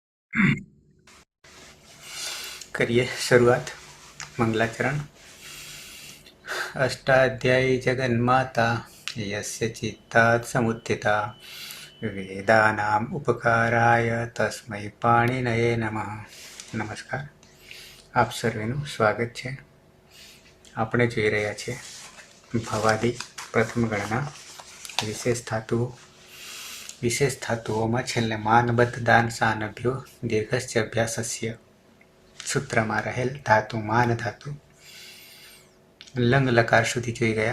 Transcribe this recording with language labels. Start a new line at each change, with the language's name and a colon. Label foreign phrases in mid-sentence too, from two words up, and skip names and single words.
Hindi: करिए शुरुआत। मंगलाचरण।
Sanskrit: अष्टाध्यायी जगन्माता यस्य चित्तात् समुत्थिता वेदानाम् उपकाराय तस्मै पाणिनये नमः।
Hindi: नमस्कार,
Gujarati: આપ સર્વેનું સ્વાગત છે। આપણે જોઈ રહ્યા છીએ ભવાદી પ્રથમ ગણના વિશેષ ધાતુઓમાં છેલ્લે
Sanskrit: मानबद्ध दान शान्भ्यो दीर्घस्य अभ्यासस्य
Gujarati: સૂત્રમાં રહેલ ધાતુ માન ધાતુ લંગ લકાર સુધી જોઈ ગયા।